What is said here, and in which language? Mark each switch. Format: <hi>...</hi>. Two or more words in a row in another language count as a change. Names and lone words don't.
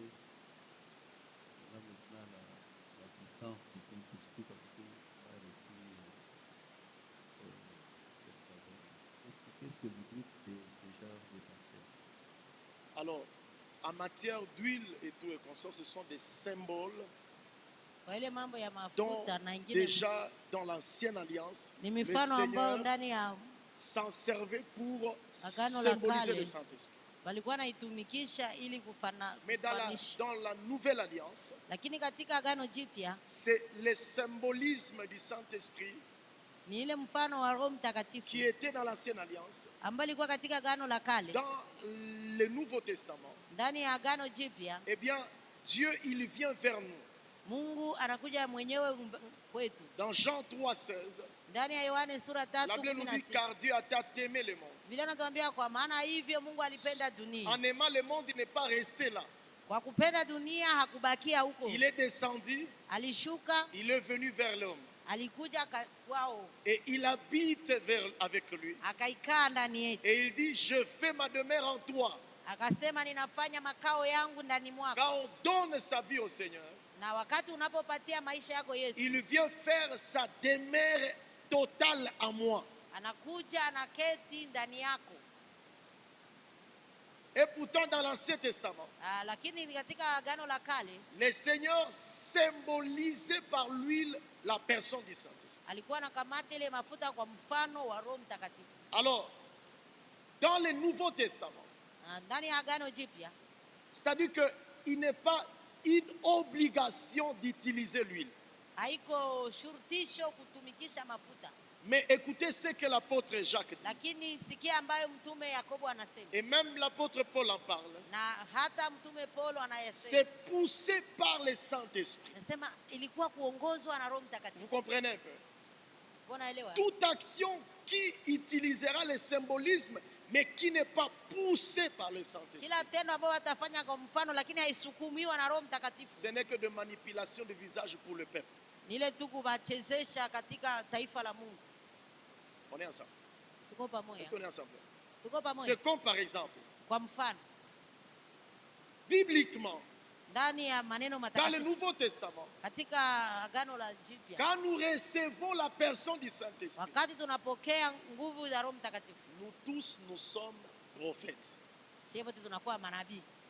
<fr>On a maintenant la puissance du Saint-Esprit parce qu'il a reçu cette saveur. Qu'est-ce que vous dites de ce genre de pasteur? Alors, en matière d'huile et tout et consorts, ce sont des symboles</fr> <sw>Kwa ile mambo ya</sw> <fr>dont</fr> <sw>mafuta na ingine</sw> <fr>déjà dans l'ancienne alliance,</fr> <sw>ni</sw> <fr>le</fr> <sw>mifano ambayo</sw> <fr>Seigneur</fr> <sw>ndani ya</sw> <fr>s'en servait pour</fr> <sw>Agano la</sw> <fr>symboliser</fr> <sw>Kale</sw> <fr>le Saint-Esprit.</fr> <sw>walikuwa naitumikisha ili</sw> <fr>Mais</fr> <sw>kufanisha.</sw> <fr>dans la nouvelle alliance,</fr> <sw>Lakini katika agano jipya</sw> <fr>c'est le symbolisme du Saint-Esprit</fr> <sw>ni ile mfano wa Roho Mtakatifu</sw> <fr>qui était dans l'ancienne alliance.</fr> <sw>ambayo ilikuwa katika agano la kale.</sw> <fr>Dans le Nouveau Testament,</fr> <sw>Ndani ya agano jipya</sw> <fr>eh bien, Dieu, il vient vers nous.</fr> <sw>Mungu anakuja mwenyewe kwetu.</sw> <fr>Dans Jean 3,16,</fr> <sw>Ndani ya Yohane sura</sw> <fr>la Bible nous dit</fr> <sw>3:16</sw> <fr>car Dieu a tant aimé le monde.</fr> <sw>Biblia inatuambia kwa maana hivyo Mungu alipenda dunia.</sw> <fr>En aimant le monde, il n'est pas resté là.</fr> <sw>Kwa kupenda dunia hakubakia huko.</sw> <fr>Il est descendu,</fr> <sw>Alishuka,</sw> <fr>il est venu vers l'homme.</fr> <sw>alikuja kwao,</sw> <fr>Et il habite avec lui.</fr> <sw>akaikaa ndani yetu.</sw> <fr>Et il dit, je fais ma demeure en toi.</fr> <sw>Akasema ninafanya makao yangu ndani mwako.</sw> <fr>Quand on donne sa vie au Seigneur,</fr> <sw>Na wakati unapopatia maisha yako Yesu,</sw> <fr>il vient faire sa demeure totale à moi.</fr> <sw>anakuja anaketi ndani yako.</sw> <fr>Et pourtant, dans l'Ancien Testament,</fr> <sw>Lakini katika agano la kale</sw> <fr>le Seigneur symbolisait par l'huile la personne du Saint-Esprit.</fr> <sw>alikuwa anakamata ile mafuta kwa mfano wa Roho Mtakatifu.</sw> <fr>Alors, dans le Nouveau Testament,</fr> <sw>Ndani ya agano jipya</sw> <fr>c'est-à-dire qu'il n'est pas une obligation d'utiliser l'huile.</fr> <sw>haiko shurutisho kutumikisha mafuta,</sw> <fr>Mais écoutez ce que l'apôtre Jacques dit.</fr> <sw>lakini sikia ambayo mtume Yakobo anasema</sw> <fr>Et même l'apôtre Paul en parle.</fr> <sw>na hata mtume Paulo anayesema.</sw> <fr>C'est poussé par le Saint-Esprit.</fr> <sw>Anasema ilikuwa kuongozwa na Roho</sw> <fr>Vous</fr> <sw>Mtakatifu.</sw> <fr>comprenez un peu?</fr> <sw>Unaelewa?</sw> <fr>Toute action qui utilisera le symbolisme, mais qui n'est pas poussée par le Saint-Esprit,</fr> <sw>Kila tendo ambalo watafanya kwa mfano lakini haisukumiwa na Roho Mtakatifu</sw> <fr>ce n'est que de manipulation de visage pour le peuple.</fr> <sw>ni ile tu kuwachezesha katika taifa la Mungu.</sw> <fr>On est ensemble.</fr> <sw>Tuko</sw> <fr>Est-ce</fr> <sw>pamoja?</sw> <fr>qu'on est ensemble?</fr> <sw>Tuko pamoja?</sw> <fr>C'est comme par exemple,</fr> <sw>Kwa mfano</sw> <fr>bibliquement,</fr> <sw>ndani ya maneno</sw> <fr>dans le</fr> <sw>matakatifu</sw> <fr>Nouveau Testament,</fr> <sw>katika agano la jipya,</sw> <fr>quand nous recevons la personne du Saint-Esprit,</fr> <sw>wakati tunapokea nguvu za Roho Mtakatifu,</sw> <fr>nous tous, nous sommes prophètes,</fr> <sw>sisi wote tunakuwa manabii,</sw>